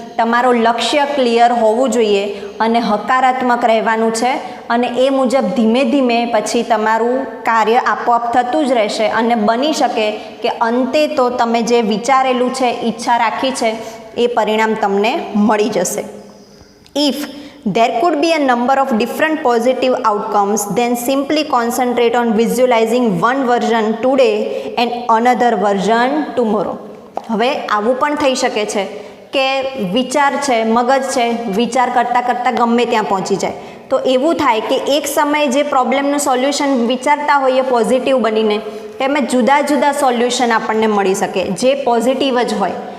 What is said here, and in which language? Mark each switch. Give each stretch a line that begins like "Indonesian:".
Gujarati: તમારું લક્ષ્ય ક્લિયર હોવું જોઈએ અને હકારાત્મક રહેવાનું છે, અને એ મુજબ ધીમે ધીમે પછી તમારું કાર્ય આપોઆપ થતું જ રહેશે, અને બની શકે કે અંતે તો તમે જે વિચારેલું છે, ઈચ્છા રાખી છે, એ પરિણામ તમને મળી જશે.
English: If there could be a number of different positive outcomes, then simply concentrate on visualizing one version today and another version tomorrow.
Gujarati: હવે આવું પણ થઈ શકે છે કે વિચાર છે, મગજ છે, વિચાર કરતાં કરતાં ગમે ત્યાં પહોંચી જાય. તો એવું થાય કે એક સમયે જે પ્રોબ્લેમનું સોલ્યુશન વિચારતા હોઈએ પોઝિટિવ બનીને, એમાં જુદા જુદા સોલ્યુશન આપણને મળી શકે જે પોઝિટિવ જ હોય.